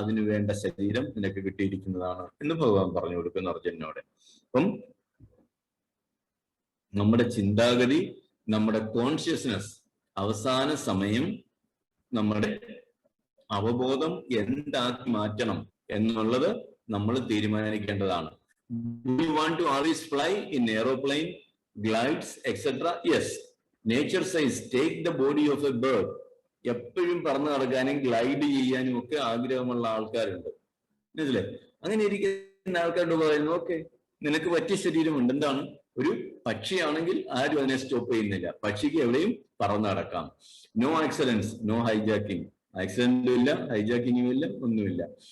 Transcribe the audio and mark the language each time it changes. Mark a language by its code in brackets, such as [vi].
[ml] അതിനു വേണ്ട ശരീരം നിനക്ക് കിട്ടിയിരിക്കുന്നതാണ് എന്ന് ഭഗവാൻ പറഞ്ഞു കൊടുക്കുന്നു അർജുനനോട്. അപ്പം നമ്മുടെ ചിന്താഗതി, നമ്മുടെ കോൺഷ്യസ്നസ് അവസാന സമയം നമ്മുടെ അവബോധം എന്താക്കി മാറ്റണം എന്നുള്ളത് നമ്മൾ തീരുമാനിക്കേണ്ടതാണ്. [en] Do you want to always fly in aeroplane, glides, etc.? Yes. Nature says, take the body of a bird. [ml] എപ്പോഴും പറന്നു നടക്കാനും ഗ്ലൈഡ് ചെയ്യാനും ഒക്കെ ആഗ്രഹമുള്ള ആൾക്കാരുണ്ട്, മനസ്സിലെ? അങ്ങനെ ഇരിക്കുന്ന ആൾക്കാരോട് പറയുന്നു, ഓക്കെ, നിനക്ക് പറ്റിയ ശരീരമുണ്ട്. എന്താണ്? ഒരു പക്ഷിയാണെങ്കിൽ ആരും അതിനെ സ്റ്റോപ്പ് ചെയ്യുന്നില്ല. പക്ഷിക്ക് എവിടെയും പറന്നു നടക്കാം. No accidents, no hijacking. ആക്സിഡന്റും ഇല്ല, ഹൈജാക്കിങ്ങും ഇല്ല, ഒന്നുമില്ല.